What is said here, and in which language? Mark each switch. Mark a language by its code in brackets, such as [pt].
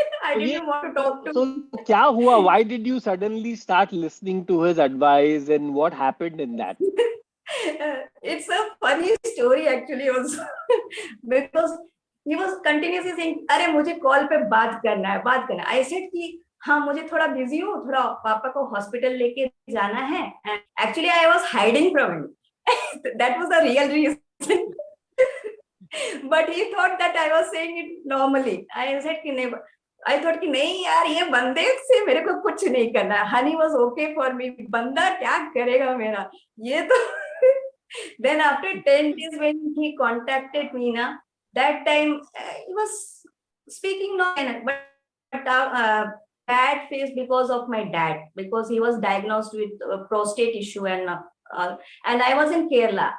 [en] I didn't want to talk to him. So [hi] क्या हुआ? [en] Why did you suddenly start listening to his advice, and what happened in that? It's a funny story actually also because he was continuously saying, [hi] "अरे मुझे call पे बात करना है." [en] I said [hi] कि हाँ मुझे थोड़ा बिजी हूँ, थोड़ा पापा को हॉस्पिटल लेके जाना है. [en] And actually I was hiding from him. That was the real reason. But he thought that I was saying it normally. I said [hi] कि नहीं. [en] I thought [hi] कि नहीं यार ये बंदे से मेरे को कुछ नहीं करना है. [en] Honey was okay for me. [hi] बंदा क्या करेगा मेरा? ये तो. [en] Then after 10 days when he contacted me, that time he was speaking not, but bad face because of my dad, because he was diagnosed with a prostate issue, and I was in Kerala.